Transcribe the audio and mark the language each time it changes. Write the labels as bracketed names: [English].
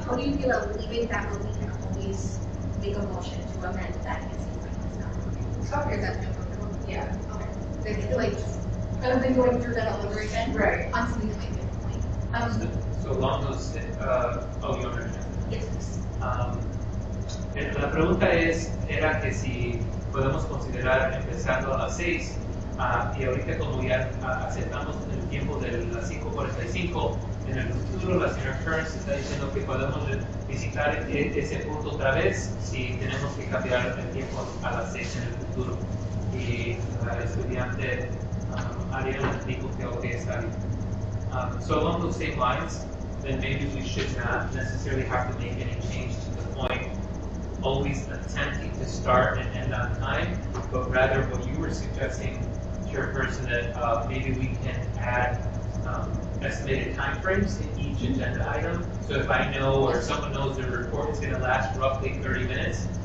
[English] how do you feel about leaving that where we can always make a motion to amend that? Is that comfortable? Yeah. Okay. Like, other than going through that all over again? Right. On something that might be a point. So long as, you understand. Yes, please. [Spanish] La pregunta era que si podemos considerar empezando a las 6 y ahorita como ya aceptamos el tiempo de las 5:45, en el futuro la señora Kearns está diciendo que podemos visitar ese punto otra vez si tenemos que cambiar el tiempo a las 6 en el futuro. Y la estudiante Ariana dijo que ok, está bien. [English] So along those same lines, then maybe we should not necessarily have to make any change to the point always attempting to start and end on time, but rather what you were suggesting, Chairperson, that maybe we can add estimated timeframes in each agenda item. So if I know or someone knows the report is going to last roughly 30 minutes,